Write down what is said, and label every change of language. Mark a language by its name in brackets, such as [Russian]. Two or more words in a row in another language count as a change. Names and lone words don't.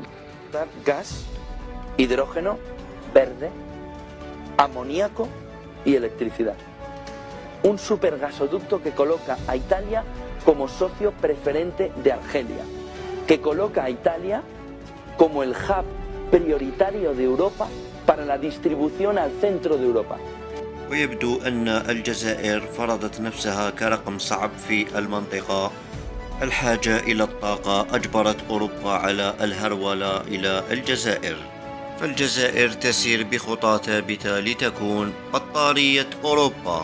[Spanish] Gas, hidrógeno, verde, amoníaco y electricidad. Un supergasoducto que coloca a Italia como socio preferente de Argelia, que coloca a Italia como el hub prioritario de Europa para la distribución al centro de Europa. [Arabic] ويبدو أن الجزائر فرضت نفسها كرقم صعب في المنطقة. الحاجة إلى الطاقة أجبرت أوروبا على الهرولة إلى الجزائر، فالجزائر تسير بخطى ثابتة لتكون بطارية أوروبا.